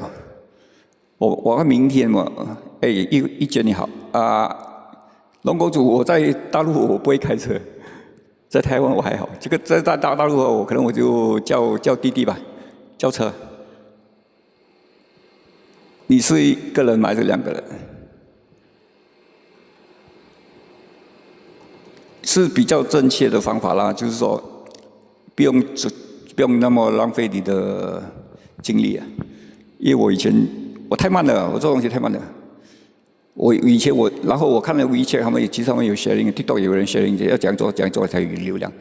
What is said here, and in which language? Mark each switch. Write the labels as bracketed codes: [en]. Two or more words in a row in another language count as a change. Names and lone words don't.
[zh] 我明天嘛，一姐你好龍公主，我在大陸我不會開車，在台灣我還好。這個在大陸我可能我就叫滴滴吧。叫車，你是一個人還是2個人？是比較正確的方法啦，就是說不用那麼浪費你的精力啊。因為我以前我太慢了，我做東西太慢了。我以前然后我看了WeChat，其实他们有 sharing，TikTok 有人 sharing， 要这样做才有流量。